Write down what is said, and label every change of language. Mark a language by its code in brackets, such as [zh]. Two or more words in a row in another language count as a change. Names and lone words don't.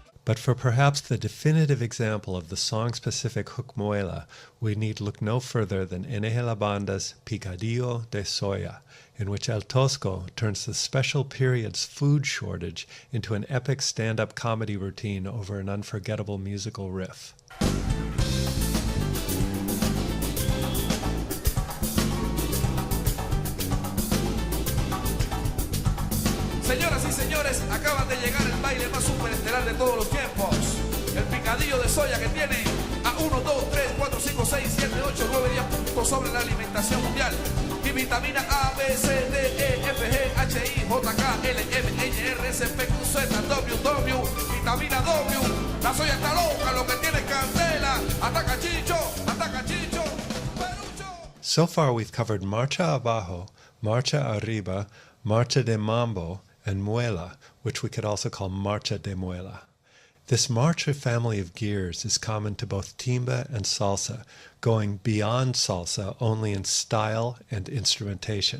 [en] But for perhaps the definitive example of the song-specific hook Muela, we need look no further than N.G. La Banda's Picadillo de Soya, in which El Tosco turns the special period's food shortage into an epic stand-up comedy routine over an unforgettable musical riff. [es] Señoras y señores, acaban de llegar el baile más superestelar de todos los tiempos. El picadillo de soya que tiene a 1, 2, 3, 4, 5, 6, 7, 8, 9, 10 puntos sobre la alimentación mundial. Y vitamina A, B, C, D, E, F, G, H, I, J, K, L, M, N, R, S, P, Q, Z, W, W, vitamina W. La soya está loca, lo que tiene es candela. Ataca chicho, perucho. [en] So far we've covered Marcha abajo, Marcha arriba, Marcha de Mambo, and Muela, which we could also call Marcha de Muela. This Marcha family of gears is common to both timba and salsa, going beyond salsa only in style and instrumentation.